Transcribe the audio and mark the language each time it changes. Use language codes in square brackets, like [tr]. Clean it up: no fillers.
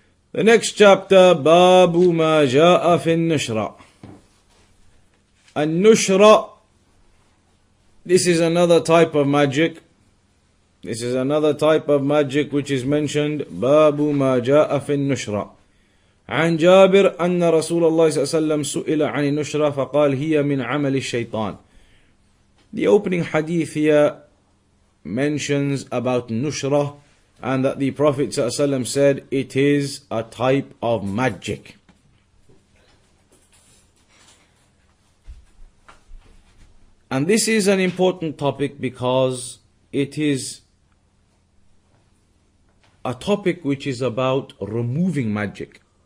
[en] The next chapter, Babu ma ja'a fi nushra. An-nushra, this is another type of magic. This is another type of magic which is mentioned. Babu ma ja'a fi nushra. [ar] عن جابر أن رسول الله صلى الله عليه وسلم سئل عن النشرة فقال هي من عمل الشيطان. [en] The opening hadith here mentions about nushra, and that the Prophet [ar] صلى الله عليه وسلم [en] said it is a type of magic. And this is an important topic because it is a topic which is about removing magic.